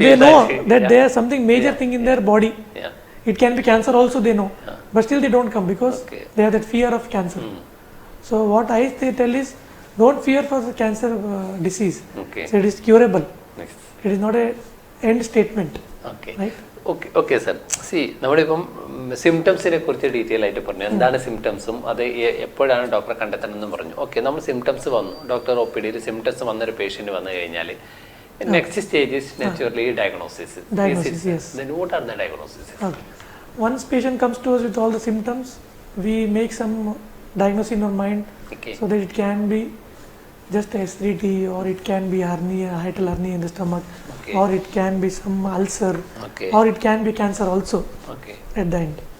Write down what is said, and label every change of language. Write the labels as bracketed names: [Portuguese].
[English] they know that there is something major thing in their body. It can be cancer also, they know. But still they don't come because they have that fear of cancer. So what I tell is, don't fear for the cancer disease. So it is curable. It is not a end statement. Right? Okay sir. [Malayalam] C നമ്മളിപ്പം സിംറ്റംസിനെ കുറിച്ച് detail ആയിട്ട് പറഞ്ഞു, എന്താണ് സിംറ്റംസും അത് എപ്പോഴാണ് ഡോക്ടറെ കണ്ടെത്തണമെന്നും പറഞ്ഞു. Okay, നമ്മൾ സിംറ്റംസ് വന്നു, ഡോക്ടർ ഒ പി ഡിയിൽ സിംറ്റംസ് വന്നൊരു പേഷ്യൻറ്റ് വന്നു കഴിഞ്ഞാൽ [English] Next stage is naturally diagnosis. Yes. Then what are the diagnoses? Once patient comes to us with all the symptoms, we make some diagnosis in our mind, so that it can be just acidity, or it can be hernia, hiatal hernia in the stomach, or it can be some ulcer, or it can be cancer also at the end.